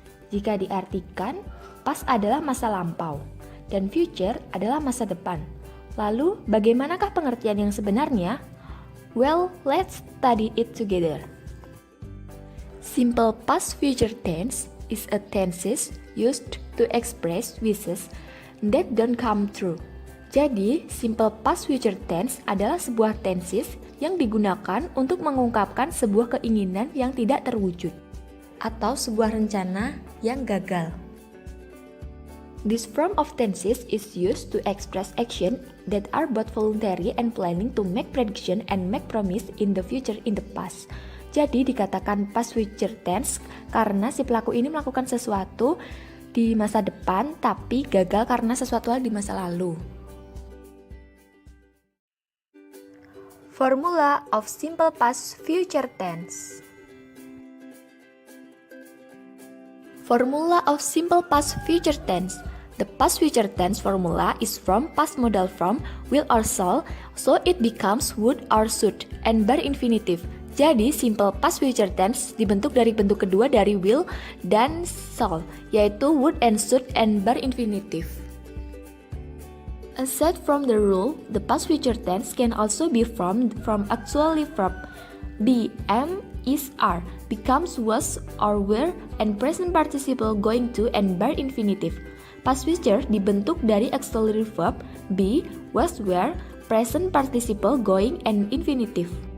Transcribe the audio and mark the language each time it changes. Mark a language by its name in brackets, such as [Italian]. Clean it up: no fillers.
[Indonesian] Jika diartikan, past adalah masa lampau dan future adalah masa depan. Lalu, bagaimanakah pengertian yang sebenarnya? [English] Well, let's study it together. Simple past future tense is a tense used to express wishes that don't come true. [Indonesian] Jadi, simple past future tense adalah sebuah tenses yang digunakan untuk mengungkapkan sebuah keinginan yang tidak terwujud atau sebuah rencana yang gagal. [English] This form of tenses is used to express action that are both voluntary and planning to make prediction and make promise in the future in the past. [Indonesian] Jadi, dikatakan past future tense karena si pelaku ini melakukan sesuatu di masa depan tapi gagal karena sesuatu hal di masa lalu. [English] Formula of simple past future tense. Formula of simple past future tense. The past future tense formula is from past modal form will or shall, so it becomes would or should, and bar infinitive. [Indonesian] Jadi, simple past future tense dibentuk dari bentuk kedua dari will dan shall, yaitu would and should and bar infinitive. [English] Aside from the rule, the past future tense can also be formed from auxiliary verb. Be, am, is, are becomes was or were and present participle going to and bar infinitive. [Indonesian] Past future dibentuk dari auxiliary verb be, was, were, present participle going and infinitive.